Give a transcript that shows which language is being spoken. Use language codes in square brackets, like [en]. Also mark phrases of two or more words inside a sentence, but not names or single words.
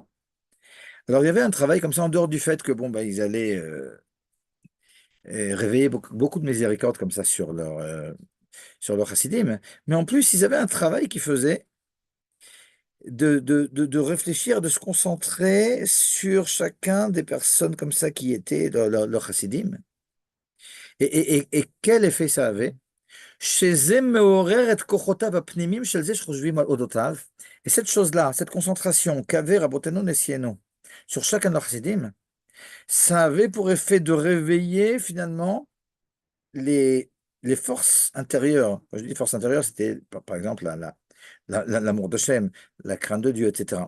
[fr] Alors, il y avait un travail comme ça, en dehors du fait que, bon, bah, ils allaient réveiller beaucoup de miséricorde comme ça sur leur chassidim. Mais en plus, ils avaient un travail qu'ils faisaient de réfléchir, de se concentrer sur chacun des personnes comme ça qui étaient dans leur chassidim. Et quel effet ça avait? [he] שזה מעורר את כוחותיו הפנימיים של זה שחושבים על אודותיו. [fr] Et cette chose-là, cette concentration qu'avait Rabbeinu Nessienu sur chacun de leurs chassidim, ça avait pour effet de réveiller finalement les, les forces intérieures. Quand je dis forces intérieures, c'était par exemple l'amour de Shem, la crainte de Dieu, etc.